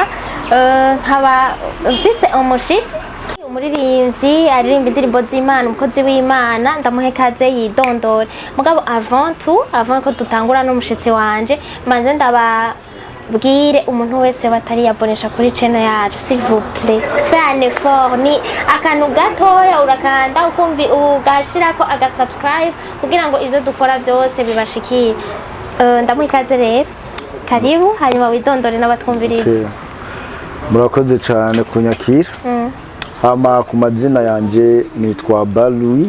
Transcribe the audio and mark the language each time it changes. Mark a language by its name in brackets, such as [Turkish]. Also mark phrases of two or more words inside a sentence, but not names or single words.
[Rundi] Nkaba mfise umushitsi umuririmbyi aririmba indirimbo z'Imana umukozi w'Imana ndamuhe kaze yidondore. Mugabo avant ko dutangura n'umushitsi wanje manze bwire umuntu wese batari yabonesha kuri channel yacu [French] s'il vous plaît fais un effort [Rundi] ni akantu gatoya urakanda ukumbi ugashirako subscribe kugira ngo ivyo dukora byose bibashikire. Ndamuikaze rero karibu hanyuma widondore n'abatwumviriza. Murakoze cyane kunyakira. Hama ku mazina yanje nitwa Balui.